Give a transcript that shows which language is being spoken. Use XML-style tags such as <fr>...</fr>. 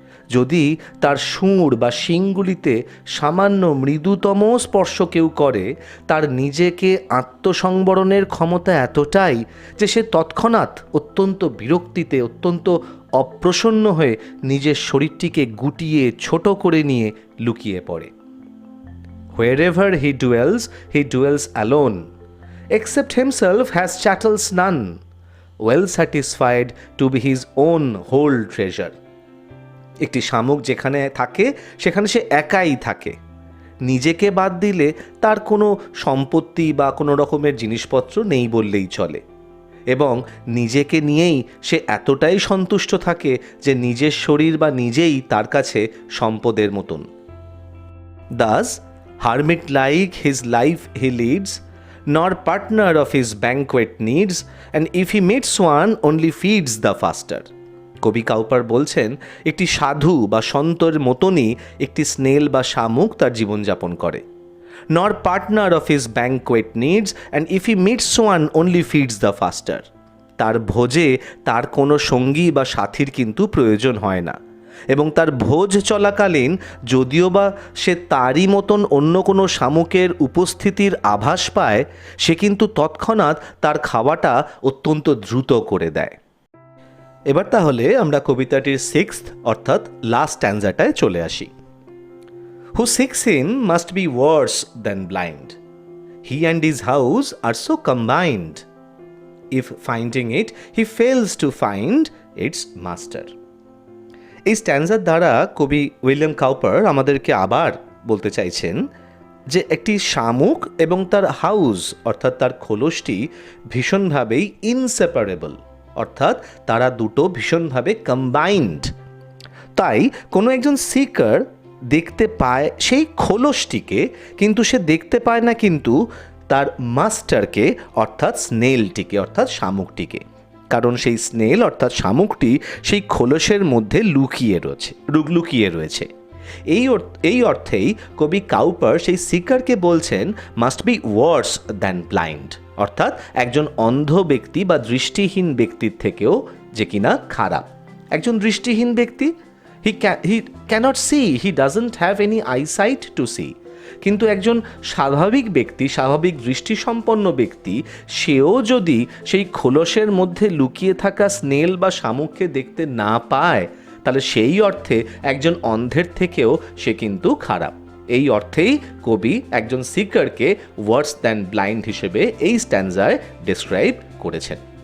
<bn>যদি তার সুর বা শিংগুলিতে সামান্য মৃদুতম স্পর্শ কেউ করে, তার নিজেকে আত্মসংবরণের ক্ষমতা এতটাই যে সে তৎক্ষণাৎ অত্যন্ত বিরক্তিতে, অত্যন্ত অপ্রসন্ন হয়ে নিজের শরীরটিকে গুটিয়ে ছোট করে নিয়ে লুকিয়ে পড়ে।</bn> <en>Wherever he dwells alone, except himself has chattels none, well satisfied to be his own whole treasure.</en> <bn>একটি শামুক যেখানে থাকে সেখানে সে একাই থাকে। নিজেকে বাদ দিলে তার কোনো সম্পত্তি বা কোনো রকমের জিনিসপত্র নেই বললেই চলে, এবং নিজেকে নিয়েই সে এতটাই সন্তুষ্ট থাকে যে নিজের শরীর বা নিজেই তার কাছে সম্পদের মতন।</bn> <en>Thus, hermit like his life he leads, nor partner of his banquet needs, and if he meets one, only feeds the faster.</en> <bn>কবি কাউপার বলছেন একটি সাধু বা সন্তের মতনই একটি স্নেল বা শামুক তার জীবনযাপন করে।</bn> <en>Nor partner of his banquet needs and if he meets one only feeds the faster.</en> <bn>তার ভোজে তার কোনো সঙ্গী বা সাথীর কিন্তু প্রয়োজন হয় না, এবং তার ভোজ চলাকালীন যদিও বা সে তারই মতন অন্য কোনো শামুকের উপস্থিতির আভাস পায়, সে কিন্তু তৎক্ষণাৎ তার খাওয়াটা অত্যন্ত দ্রুত করে দেয়। এবার তাহলে আমরা কবিতাটির 6th অর্থাৎ লাস্ট স্ট্যান্জাটায় চলে আসি।</bn> <en>Who seeks him must be worse than blind. He and his house are so combined. If finding it, he fails to find its master.</en> <bn>এই স্ট্যান্জার দ্বারা কবি উইলিয়াম কাউপার আমাদেরকে আবার বলতে চাইছেন যে একটি শামুক এবং তার হাউস অর্থাৎ তার খোলসটি ভীষণভাবেই ইনসেপারেবল, অর্থাৎ তারা দুটো ভীষণভাবে কম্বাইন্ড। তাই কোনো একজন সিকার দেখতে পায় সেই খোলসটিকে, কিন্তু সে দেখতে পায় না কিন্তু তার মাস্টারকে অর্থাৎ স্নেলটিকে অর্থাৎ শামুকটিকে, কারণ সেই স্নেল অর্থাৎ শামুকটি সেই খোলসের মধ্যে লুকিয়ে রয়েছে। এই অর্থেই কবি কাউপার সেই সিকারকে বলছেন</bn> <en>must be worse than blind,</en> <bn>অর্থাৎ একজন অন্ধ ব্যক্তি বা দৃষ্টিহীন ব্যক্তির থেকেও যে কিনা খারাপ। একজন দৃষ্টিহীন ব্যক্তি</bn> <en>he cannot see, he doesn't have any eyesight to see,</en> <bn>কিন্তু একজন স্বাভাবিক ব্যক্তি, স্বাভাবিক দৃষ্টিসম্পন্ন ব্যক্তি, সেও যদি সেই খোলসের মধ্যে লুকিয়ে থাকা স্নেল বা শামুককে দেখতে না পায়, তাহলে সেই অর্থে একজন অন্ধের থেকেও সে কিন্তু খারাপ। এই অর্থেই কবি একজন সিকারকে</bn> <en>worse than blind</en> <bn>হিসেবে এই স্ট্যান্জায় ডেসক্রাইব করেছেন।</bn>